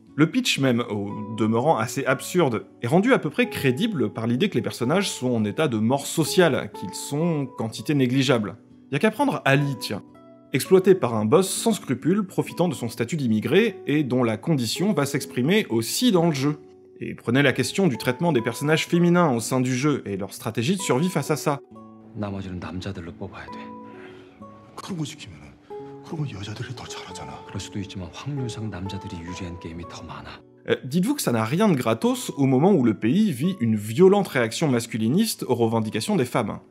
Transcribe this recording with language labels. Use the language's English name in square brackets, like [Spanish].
[French] Le pitch même, au demeurant assez absurde, est rendu à peu près crédible par l'idée que les personnages sont en état de mort sociale, qu'ils sont quantité négligeable. Y a qu'à prendre Ali, tiens. Exploité par un boss sans scrupules, profitant de son statut d'immigré, et dont la condition va s'exprimer aussi dans le jeu. Et prenez la question du traitement des personnages féminins au sein du jeu, et leur stratégie de survie face à ça. [Korean] 나머지는 남자들로 뽑아야 돼. 그런 거 시키면은 그러면 여자들이 더 잘하잖아. 그럴 수도 있지만 확률상 남자들이 유리한 게임이 더 많아. [French] Dites-vous que ça n'a rien de gratos au moment où le pays vit une violente réaction masculiniste aux revendications des femmes.